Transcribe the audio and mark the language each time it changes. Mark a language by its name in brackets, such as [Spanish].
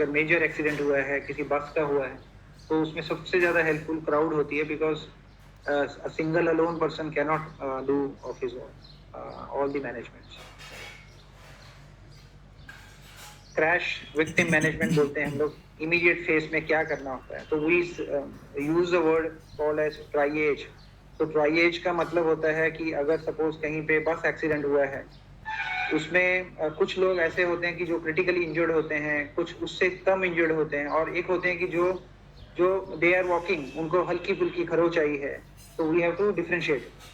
[Hindi] अगर major accident हुआ है, किसी बस का हुआ है, तो उसमें सबसे ज़्यादा हेल्पफुल क्राउड होती है, [English] Because a single alone person cannot do of his own all the management. [Hindi] Crash victim management बोलते हैं हम लोग। immediate phase में क्या करना होता है, तो [English] we use the word called as triage। [Hindi] तो triage का मतलब होता है कि अगर सपोज कहीं पे बस एक्सीडेंट हुआ है, उसमें कुछ लोग ऐसे होते हैं कि जो क्रिटिकली इंजर्ड होते हैं, कुछ उससे कम इंजर्ड होते हैं, और एक होते हैं कि जो [English] they are walking, [Hindi] उनको हल्की फुल्की खरोच आई है, तो [English] We have to differentiate.